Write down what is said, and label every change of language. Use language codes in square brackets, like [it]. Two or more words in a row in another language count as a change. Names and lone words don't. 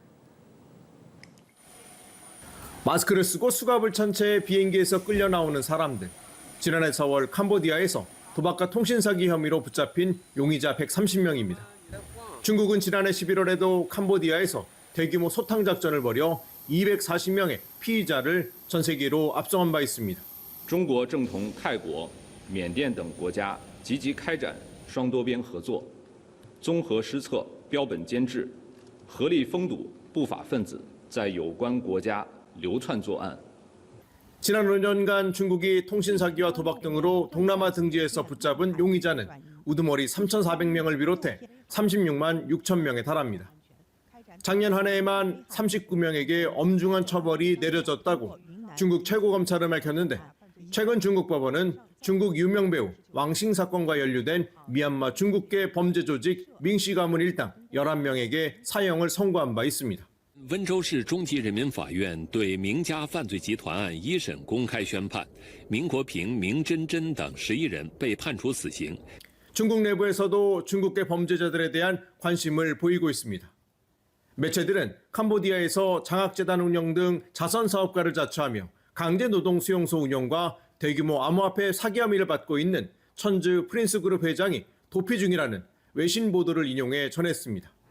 [ko] 마스크를 쓰고 수갑을 찬 채 비행기에서 끌려 나오는 사람들. 지난해 4월 캄보디아에서 도박과 통신 사기 혐의로 붙잡힌 용의자 130명입니다. 중국은 지난해 11월에도 캄보디아에서 대규모 소탕 작전을 벌여 240명의 피의자를 전 세계로 압송한 바 있습니다. [zh] 中国正同泰国、缅甸等国家积极开展双多边合作，综合施策，标本兼治，合力封堵不法分子在有关国家流窜作案。 [ko] 지난 5년간 중국이 통신 사기와 도박 등으로 동남아 등지에서 붙잡은 용의자는 우두머리 3,400명을 비롯해 36만 6천 명에 달합니다. 작년 한 해에만 39명에게 엄중한 처벌이 내려졌다고 중국 최고검찰은 밝혔는데 최근 중국 법원은 중국 유명 배우 왕싱 사건과 연루된 미얀마 중국계 범죄 조직 밍씨 가문 일당 11명에게 사형을 선고한 바 있습니다. [zh] 温州市中级人民法院对明家犯罪集团案一审公开宣判，明国平、明真真等11人被判处死刑。 [ko] 중국 내부에서도 중국계 범죄자들에 대한 관심을 보이고 있습니다. 매체들은 캄보디아에서 장학재단 운영 등 자선 사업가를 자처하며 강제 노동 수용소 운영과 대규모 암호화폐 사기 혐의를 받고 있는 천즈 프린스 그룹 회장이 도피 중이라는 외신 보도를 인용해 전했습니다.